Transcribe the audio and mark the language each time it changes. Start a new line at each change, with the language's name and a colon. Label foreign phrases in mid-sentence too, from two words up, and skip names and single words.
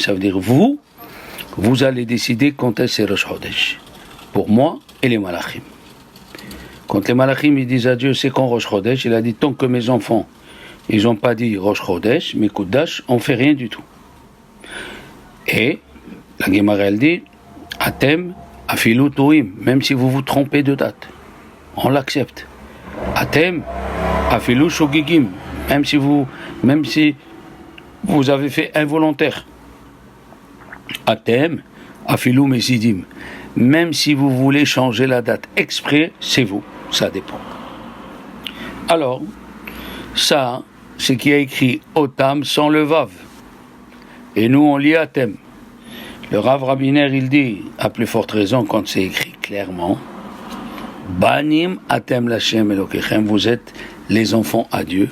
French: Ça veut dire vous allez décider quand est-ce c'est Rosh Chodesh. Pour moi et les Malachim. Quand les Malachim ils disent à Dieu c'est quand Rosh Chodesh, il a dit tant que mes enfants ils n'ont pas dit Rosh Chodesh, mais Kudash, on ne fait rien du tout. Et la Gemara elle dit
Hebrew: אתם אפילו טועים,
French: même si vous vous trompez de date, on l'accepte.
Hebrew: אתם אפילו שוגגין,
French: même si vous avez fait involontaire.
Hebrew: אתם אפילו מזידין,
French: même si vous voulez changer la date exprès, c'est vous, ça dépend. Alors, ça, c'est qui a écrit Otam sans le Vav. Et nous, on lit Atem. Le Rav Rabiner, il dit, à plus forte raison, quand c'est écrit clairement,
Hebrew: בנים אתם לה' אלקיכם,
French: vous êtes les enfants à Dieu.